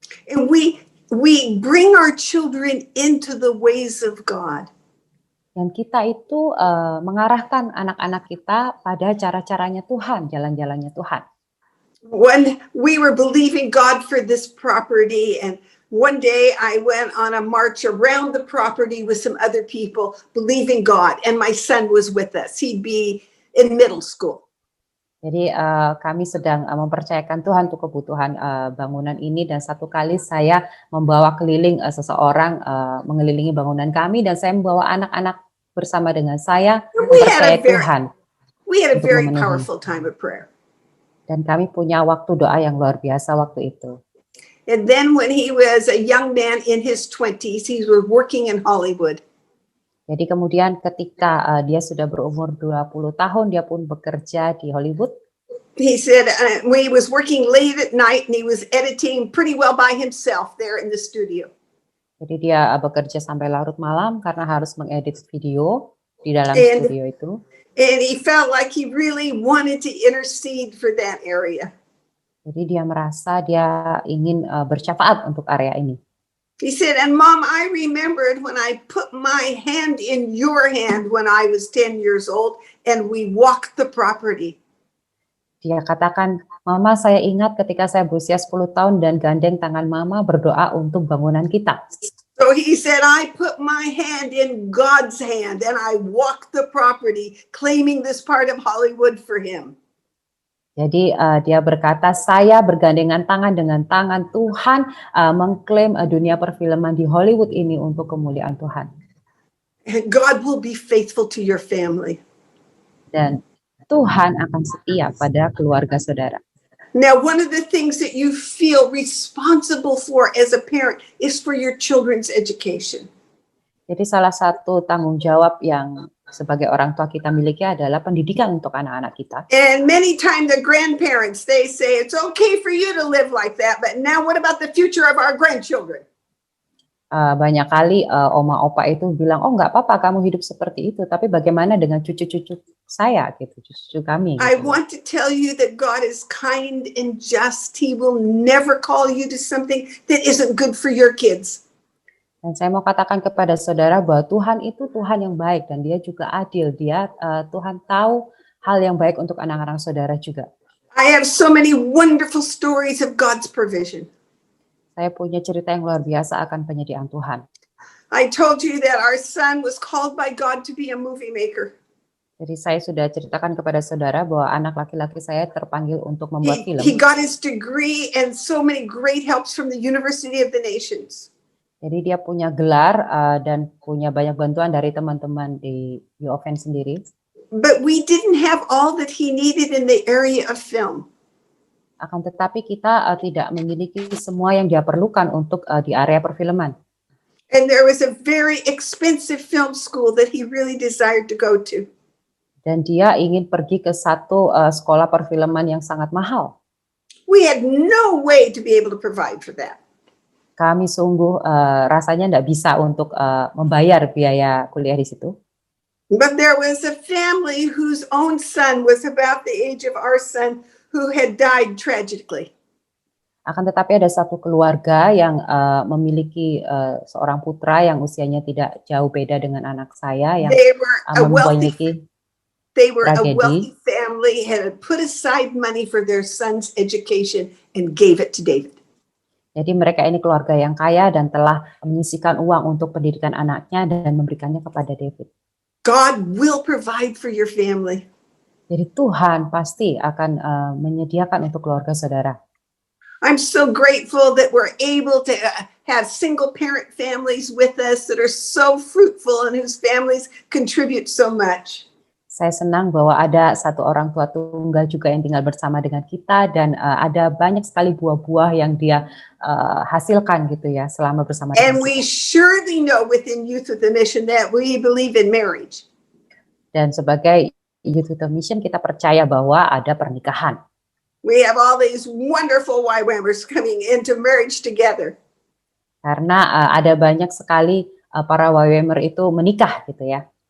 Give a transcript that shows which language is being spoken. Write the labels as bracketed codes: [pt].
[en] And we bring our children into the ways of God. [id] Dan kita itu mengarahkan anak-anak kita pada cara-caranya Tuhan, jalan-jalannya Tuhan. [en] when we were believing God for this property, and one day I went on a march around the property with some other people believing God, and my son was with us. He'd be in middle school. [id] Jadi kami sedang mempercayakan Tuhan untuk kebutuhan bangunan ini, dan satu kali saya membawa keliling seseorang mengelilingi bangunan kami, dan saya membawa anak-anak bersama dengan saya mempercayai Tuhan. [en] We had a [id] untuk [en] very [id] memenuhi. [en] powerful time of prayer. [id] Dan kami punya waktu doa yang luar biasa waktu itu. [en] And then when he was a young man in his 20s, he was working in Hollywood. [id] Jadi kemudian ketika dia sudah berumur 20 tahun, dia pun bekerja di Hollywood. [en] He said when he was working late at night and he was editing pretty well by himself there in the studio. [id] Jadi dia bekerja sampai larut malam karena harus mengedit video di dalam studio itu. [en] And he felt like he really wanted to intercede for that area. [id] Jadi dia merasa dia ingin bersyafaat untuk area ini. [en] He said, and Mom, I remembered when I put my hand in your hand when I was 10 years old and we walked the property. [id] Dia katakan, Mama, saya ingat ketika saya berusia 10 tahun dan gandeng tangan Mama berdoa untuk bangunan kita. [en] So he said, I put my hand in God's hand and I walked the property claiming this part of Hollywood for him. [id] Jadi dia berkata, saya bergandengan tangan dengan tangan Tuhan mengklaim dunia perfilman di Hollywood ini untuk kemuliaan Tuhan. [en] And God will be faithful to your family. [id] Dan Tuhan akan setia pada keluarga saudara. [en] Now, one of the things that you feel responsible for as a parent is for your children's education. [id] Jadi salah satu tanggung jawab yang sebagai orang tua kita miliki adalah pendidikan untuk anak-anak kita. [en] And many times the grandparents, they say, it's okay for you to live like that, but now what about the future of our grandchildren? [id] Banyak kali oma opa itu bilang, oh nggak apa-apa kamu hidup seperti itu, tapi bagaimana dengan cucu-cucu saya, gitu, cucu kami. Gitu. [en] I want to tell you that God is kind and just. He will never call you to something that isn't good for your kids. [id] Dan saya mau katakan kepada saudara bahwa Tuhan itu Tuhan yang baik dan Dia juga adil. Dia Tuhan tahu hal yang baik untuk anak-anak saudara juga. [en] I have so many wonderful stories of God's provision. [id] Saya punya cerita yang luar biasa akan penyediaan Tuhan. [en] I told you that our son was called by God to be a movie maker. [id] Jadi saya sudah ceritakan kepada saudara bahwa anak laki-laki saya terpanggil untuk membuat film. [en] He got his degree and so many great helps from the University of the Nations. [id] Jadi dia punya gelar dan punya banyak bantuan dari teman-teman di UOFN sendiri. [en] But we didn't have all that he needed in the area of film. [id] Akan tetapi kita tidak memiliki semua yang dia perlukan untuk di area perfilman. [en] And there was a very expensive film school that he really desired to go to. [id] Dan dia ingin pergi ke satu sekolah perfilman yang sangat mahal. [en] We had no way to be able to provide for that. [id] Kami sungguh rasanya tidak bisa untuk membayar biaya kuliah di situ. [en] But there was a family whose own son was about the age of our son who had died tragically. [id] Akan tetapi ada satu keluarga yang memiliki seorang putra yang usianya tidak jauh beda dengan anak saya yang memiliki [en] They were a wealthy family, had put aside money for their son's education and gave it to David. [id] Jadi mereka ini keluarga yang kaya dan telah menyisihkan uang untuk pendidikan anaknya dan memberikannya kepada David. [en] God will provide for your family. [id] Jadi Tuhan pasti akan menyediakan untuk keluarga saudara. [en] I'm so grateful that we're able to have single parent families with us that are so fruitful and whose families contribute so much. [id] Saya senang bahwa ada satu orang tua tunggal juga yang tinggal bersama dengan kita dan ada banyak sekali buah-buah yang dia hasilkan gitu ya selama bersama. [en] And we surely know within Youth with a Mission that we believe in marriage. [id] Dan sebagai Youth with a Mission kita percaya bahwa ada pernikahan. [en] We have all these wonderful YWAMers coming into marriage together. [id] Karena ada banyak sekali para YWAMer itu menikah gitu ya.